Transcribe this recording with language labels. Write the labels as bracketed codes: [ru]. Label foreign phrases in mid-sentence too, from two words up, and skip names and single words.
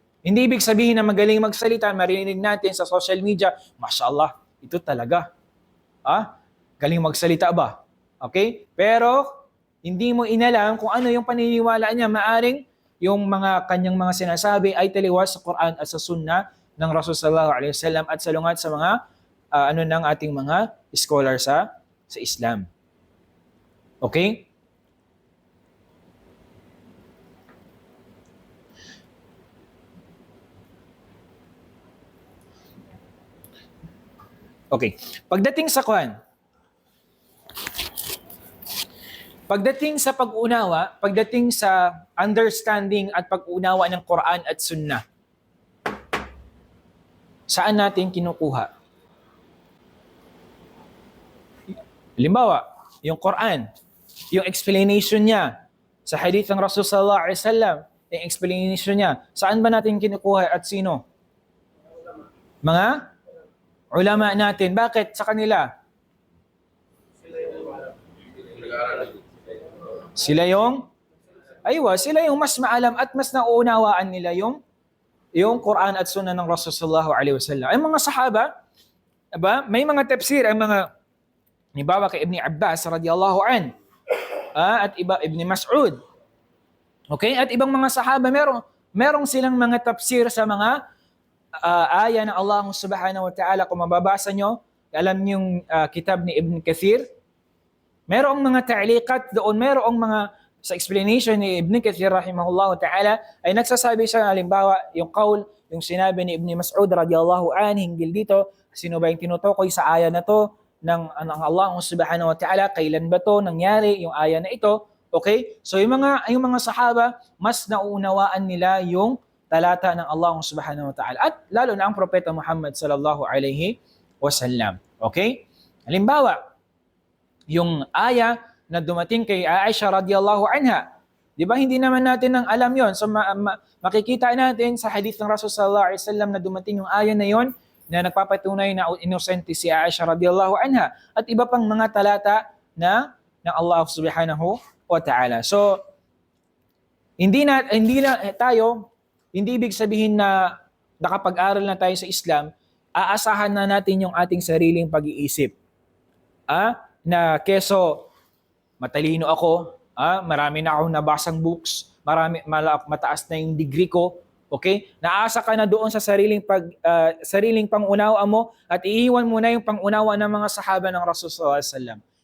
[tl] Hindi ibig sabihin na magaling magsalita, marinig natin sa [en] social media, [tl] mashallah, ito talaga. Galing magsalita ba? Okay? Pero hindi mo inalam kung ano yung paniniwala niya. Maaring yung kanyang mga sinasabi ay taliwas sa Quran at sa Sunnah ng Rasul [ar] صلى الله عليه وسلم [tl] at salungat sa mga ng ating mga scholar sa Islam. Okay? Okay. Pagdating sa pag-unawa, pagdating sa understanding at pag-unawa ng Quran at Sunnah, saan natin kinukuha? Halimbawa, yung Quran, yung explanation niya sa hadith ng Rasul [ar] صلى الله عليه وسلم, [tl] yung explanation niya, saan ba natin kinukuha at sino? Mga ulama natin. Bakit sa kanila? Sila yung mas maalam at mas nauunawaan nila yung Quran at Sunnah ng Rasul [ar] صلى الله عليه وسلم. [tl] Ang mga sahaba, may mga tafsir, ang mga halimbawa kay Ibn Abbas [ar] رضي الله عنه, [tl] at Ibn Mas'ud. Okay? At ibang mga sahaba, merong silang mga tafsir sa mga aya ng [ar] الله سبحانه وتعالى. [tl] Kung mababasa nyo, alam niyo yung kitab ni Ibn Kathir, merong mga ta'liqat doon, merong mga sa explanation ni Ibn Kathir [ar] رحمه الله تعالى [tl] ay nagsasabi siya, halimbawa yung yung sinabi ni Ibn Mas'ud [ar] رضي الله عنه [tl] hinggil dito, sino ba yung tinutukoy sa aya na to ng [ar] الله سبحانه وتعالى, [tl] kailan ba to nangyari yung aya na ito? Okay? So yung mga sahaba, mas nauunawaan nila yung talata ng [ar] الله سبحانه وتعالى [tl] at lalo na ang propeta Muhammad [ar] صلى الله عليه وسلم. [tl] Okay? Halimbawa, yung aya na dumating kay Aisha [ar] رضي الله عنها. [tl] Di ba hindi naman natin nang alam yon? So makikita natin sa hadith ng Rasul [ar] صلى الله عليه وسلم [tl] na dumating yung aya na yon na nagpapatunay na inosente si Aisha [ar] رضي الله عنها [tl] at iba pang mga talata na ng [ar] الله سبحانه وتعالى. [tl] So hindi ibig sabihin na nakapag-aral na tayo sa Islam, aasahan na natin yung ating sariling pag-iisip. Na keso matalino ako, marami na akong nabasang books, mataas na yung degree ko, okay? Naasa ka na doon sa sariling pangunawa mo at iiwan mo na yung pangunawa ng mga sahaba ng Rasul [ar] صلى الله عليه وسلم.